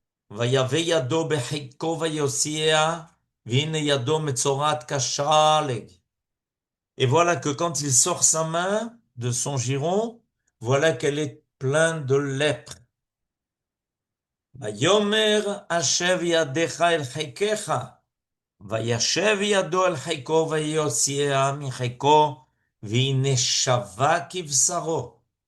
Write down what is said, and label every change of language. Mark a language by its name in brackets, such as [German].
[Hebrew] ויבא ידו בחיקו ויוציאה, והנה ידו מצורעת כשלג. [French] Et voilà que quand il sort sa main de son giron, voilà qu'elle est pleine de lèpre. [Hebrew] ויאמר השב ידך אל חיקך, וישב ידו אל חיקו ויוציאה מחיקו, והנה שווה כבשרו.